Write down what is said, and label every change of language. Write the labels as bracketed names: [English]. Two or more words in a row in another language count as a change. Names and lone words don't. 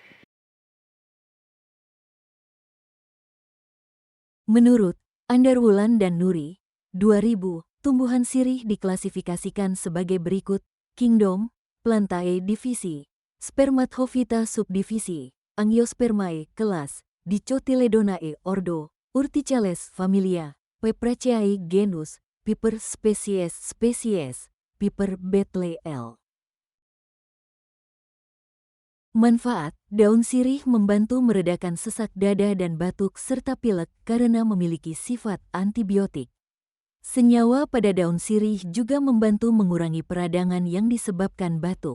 [Indonesian] Menurut Andarwulan dan Nuri, 2000, tumbuhan sirih diklasifikasikan sebagai berikut: Kingdom, Plantae divisi, Spermatophyta subdivisi, Angiospermae kelas, Dicotyledonae ordo, Urticales familia, Pepraceae genus, Piper species, Piper betle L. Manfaat: daun sirih membantu meredakan sesak dada dan batuk serta pilek karena memiliki sifat antibiotik. Senyawa pada daun sirih juga membantu mengurangi peradangan yang disebabkan batuk.